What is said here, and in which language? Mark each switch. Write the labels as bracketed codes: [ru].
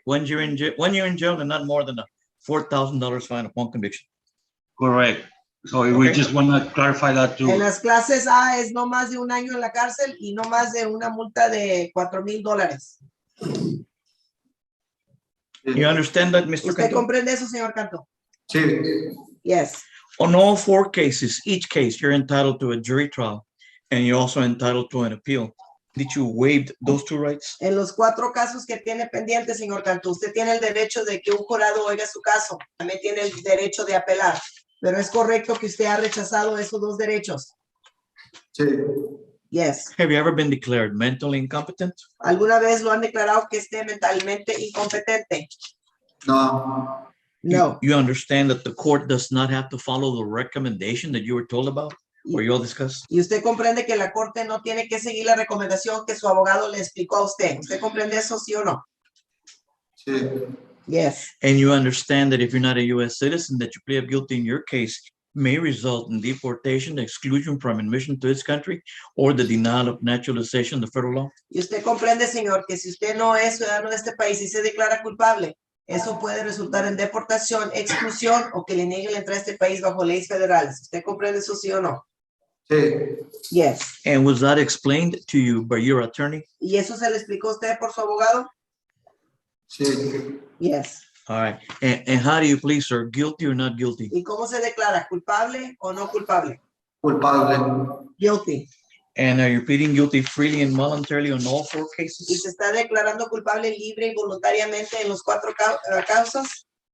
[en] 1 year in jail, 1 year in jail and not more than a $4,000 fine upon conviction. Correct. So we Okay. just want to clarify that [es] En [en] too. [es] las clases A es no más de 1 año en la cárcel y no más de una multa de $4,000. [en] You understand that, Mr. [es] ¿Usted [en] Cantu? [es] comprende eso, señor Canto? Sí. [en] Yes. On all 4 cases, each case, you're entitled to a jury trial and you're also entitled to an appeal. Did you waive those 2 rights? [es] En los 4 casos que tiene pendiente, señor Cantú, usted tiene el derecho de que un jurado oiga su caso. También tiene el derecho de apelar. Pero es correcto que usted ha rechazado esos 2 derechos. Sí. [en] Yes. Have you ever been declared mentally incompetent? [es] ¿Alguna vez lo han declarado que esté mentalmente incompetente? No. [en] No. You understand that the court does not have to follow the recommendation that you were told about or you all discussed? [es] Y usted comprende que la corte no tiene que seguir la recomendación que su abogado le explicó a usted. ¿Usted comprende eso, sí o no? Sí. [en] Yes. And you understand that if you're not a U.S. citizen, that you plead guilty in your case may result in deportation, exclusion from admission to this country, or the denial of naturalization, the federal law? [es] Y usted comprende, señor, que si usted no es ciudadano de este país y se declara culpable, eso puede resultar en deportación, exclusión o que le niegue la entrada a este país bajo leyes federales. ¿Usted comprende eso, sí o no? Sí. [en] Yes. And was that explained to you by your attorney? [es] ¿Y eso se le explicó a usted por su abogado? Sí. [en] Yes. All right. And how do you plead, sir? Guilty or not guilty? [es] ¿Y cómo se declara? ¿Culpable o no culpable? Culpable. [en] Guilty. And are you pleading guilty freely and voluntarily on all four [es] ¿Y [en] cases? [es] se está declarando culpable libre y voluntariamente en los cuatro causas?